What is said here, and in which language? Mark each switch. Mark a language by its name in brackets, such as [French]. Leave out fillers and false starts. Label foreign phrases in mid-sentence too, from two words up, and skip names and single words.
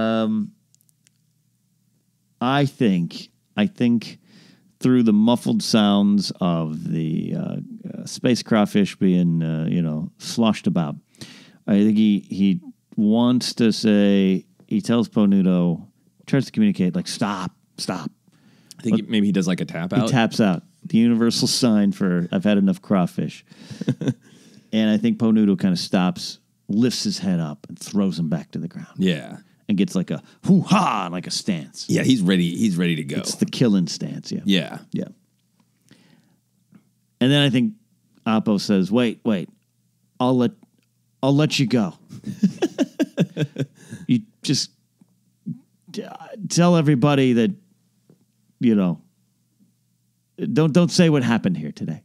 [English] I think through the muffled sounds of the space crawfish being, sloshed about, I think he wants to say, he tells Po Nudo, tries to communicate, like, stop. I think maybe he does like a tap out. He taps out. The universal sign for, I've had enough crawfish. And I think Po Nudo kind of stops, lifts his head up, and throws him back to the ground. Yeah. And gets like a hoo-ha, like a stance. Yeah, he's ready. He's ready to go. It's the killing stance, Yeah. Yeah. And then I think Appo says, wait, I'll let you go. You just tell everybody that, don't say what happened here today.